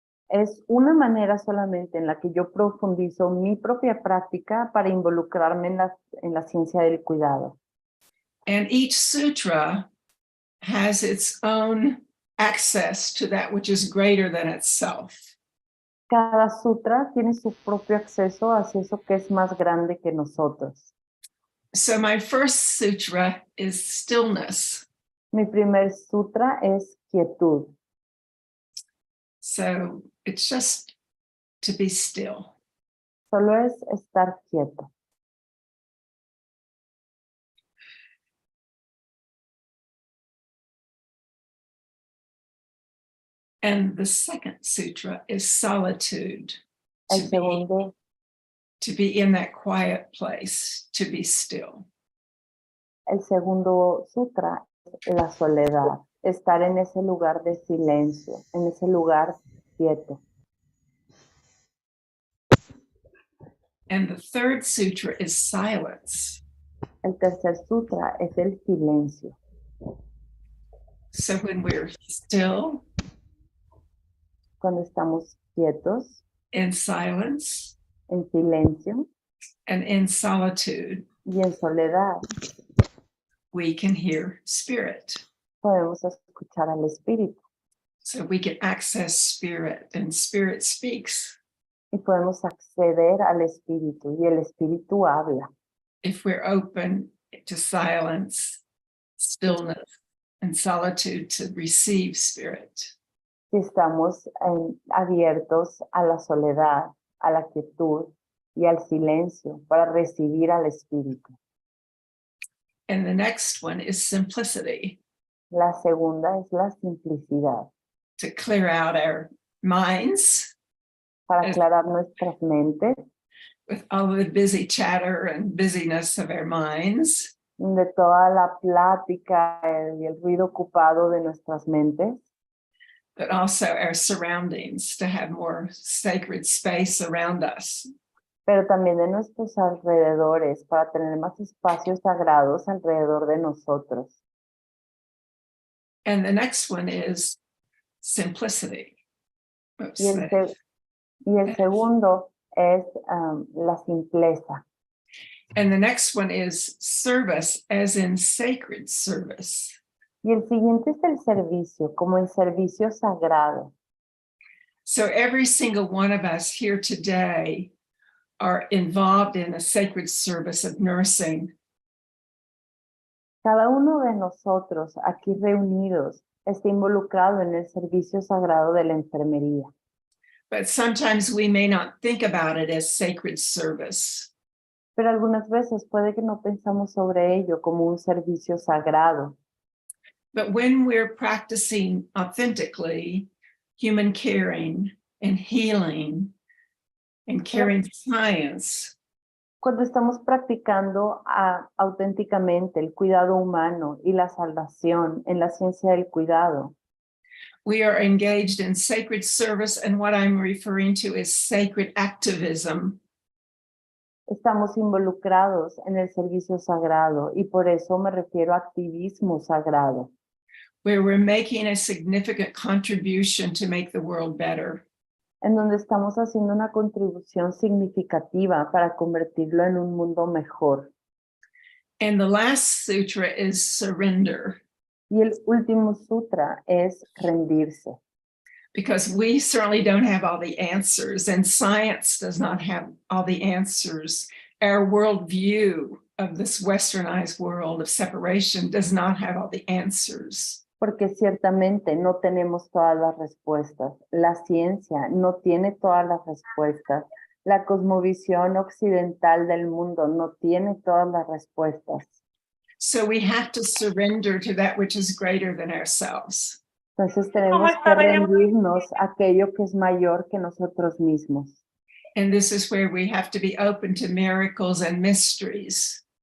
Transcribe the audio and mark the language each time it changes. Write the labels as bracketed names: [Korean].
[Spanish] Es una manera solamente en la que yo profundizo mi propia práctica para involucrarme en la ciencia del cuidado. [English] And each sutra has its own access to that which is greater than itself. [Spanish] Cada sutra tiene su propio acceso hacia eso que es más grande que nosotros. [English] So my first sutra is stillness. [Spanish] Mi primer sutra es quietud. [English] So it's just to be still. [Spanish] Solo es estar quieto. [English] And the second sutra is solitude. [Spanish] El segundo, [English] To be in that quiet place, to be still. [Spanish] el segundo sutra es la soledad. Estar en ese lugar de silencio, en ese lugar quieto. [English] And the third sutra is silence. [Spanish] El tercer sutra es el silencio. [English] So when we're still [Spanish] Cuando estamos quietos, [English] in silence [Spanish] en silencio [English] and in solitude, [Spanish] y en soledad, [English] we can hear spirit. [Spanish] podemos escuchar al espíritu [English] So we can access spirit, and spirit speaks [Spanish] y podemos acceder al espíritu y el espíritu habla. [English] if we're open to silence, stillness, and solitude to receive spirit. [Spanish] Si estamos abiertos a la soledad, a la quietud y al silencio para recibir al espíritu. [English] And the next one is simplicity, [Spanish] La segunda es la simplicidad, [English] to clear out our minds [Spanish] para aclarar nuestras mentes [English] with all the busy chatter and busyness of our minds, [Spanish] de toda la plática y el ruido ocupado de nuestras mentes, [English] but also our surroundings, to have more sacred space around us. [Spanish] pero también de nuestros alrededores, para tener más espacios sagrados alrededor de nosotros. [English] And the next one is simplicity. Oops, [Spanish] Y el segundo es la simpleza. [English] and the next one is service, as in sacred service. [Spanish] Y el siguiente es el servicio, como el servicio sagrado. [English] So every single one of us here today are involved in a sacred service of nursing. [Spanish] Cada uno de nosotros aquí reunidos está involucrado en el servicio sagrado de la enfermería. [English] But sometimes we may not think about it as sacred service. [Spanish] Pero algunas veces puede que no pensamos sobre ello como un servicio sagrado. [English] But when we're practicing authentically human caring and healing and caring science, [Spanish] Cuando estamos practicando auténticamente el cuidado humano y la salvación en la ciencia del cuidado, [English] we are engaged in sacred service, and what I'm referring to is sacred activism. [Spanish] estamos involucrados en el servicio sagrado y por eso me refiero a activismo sagrado, [English] Where we're making a significant contribution to make the world better. [Spanish] en donde estamos haciendo una contribución significativa para convertirlo en un mundo mejor. [English] And the last sutra is surrender, [Spanish] Y el último sutra es rendirse, [English] because we certainly don't have all the answers, and science does not have all the answers. Our worldview of this westernized world of separation does not have all the answers. [Spanish] porque ciertamente no tenemos todas las respuestas. La ciencia no tiene todas las respuestas. La cosmovisión occidental del mundo no tiene todas las respuestas. [English] So we have to surrender to that which is greater than ourselves. [Spanish] Entonces tenemos que rendirnos a aquello que es mayor que nosotros mismos. [English] And this is where we have to be open to miracles and mysteries.